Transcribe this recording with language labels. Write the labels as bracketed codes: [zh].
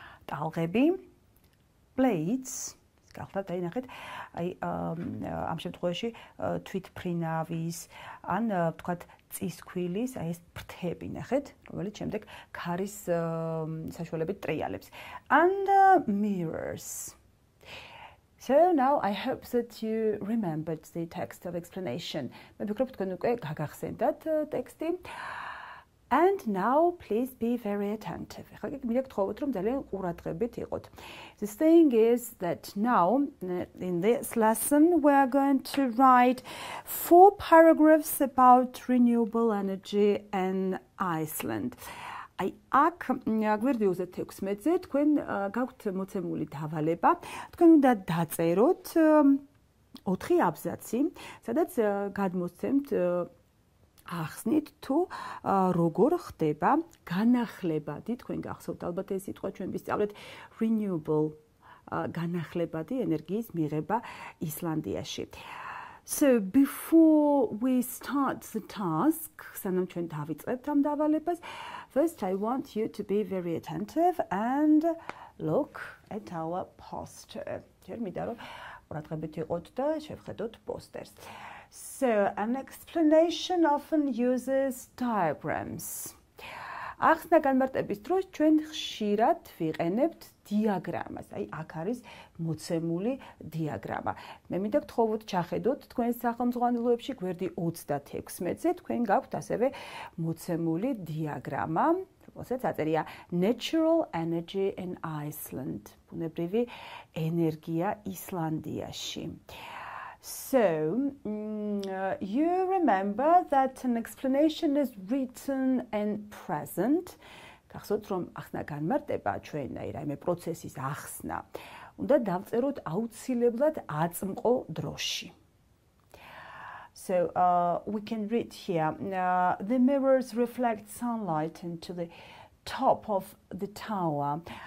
[ka] ტალღები, blades, გახლავთ აი ნახეთ, აი ამ შემთხვევაში თვითფრინავის ან ვთქვათ წისქვილის აი ეს ფრთები ნახეთ, რომელიც შემდეგ ქარის საშუალებით ტრიალებს. [en] And mirrors. So now I hope that you remembered the text of explanation. [ka] მე ვფიქრობ თქვენ უკვე გაგახსენდათ ტექსტი. [en] And now please be very attentive. [ka] ხა მინდა გთხოვოთ რომ ძალიან ყურადღებით იყოთ. [en] The thing is that now in this lesson we are going to write 4 paragraphs about renewable energy in Iceland. [ka] აი აქ გვერდი 36-ზე თქვენ გაქვთ მოცემული დავალება. თქვენ უნდა დაწეროთ 4 აბზაცი, სადაც გადმოსცემთ ახსნით თუ როგორ ხდება განახლებადი, თქვენ გახსოვთ ალბათ ეს სიტყვა ჩვენ ვისწავლეთ renewable განახლებადი ენერგიის მიღება ისლანდიაში. [en] So before we start the task, [ka] სანამ ჩვენ დავიწყებთ ამ დავალებას, [en] first I want you to be very attentive and look at our poster. [ka] ჯერ მინდა რომ ყურადღებით იყოთ და შევხედოთ პოსტერს. [en] So, an explanation often uses diagrams. [ka] ახსნა განმარტების დროს ჩვენ ხშირად ვიყენებთ დიაგრამას. აი, აქ არის მოცემული დიაგრამა. მე მინდა გთხოვოთ ჩახედოთ თქვენ სახელმძღვანელოებში გვერდი 36-ზე თქვენ გაქვთ ასევე მოცემული დიაგრამა, რომელსაც აწერია [en] Natural Energy in Iceland. [ka] ბუნებრივი ენერგია ისლანდიაში. [en] So, you remember that an explanation is written in present. [ka] გახსოვთ რომ ახსნა განმარტება ჩვენ აი რაიმე პროცესის ახსნა უნდა დავწეროთ აუცილებლად აწმყო დროში. [en] So, we can read here, the mirrors reflect sunlight into the top of the tower.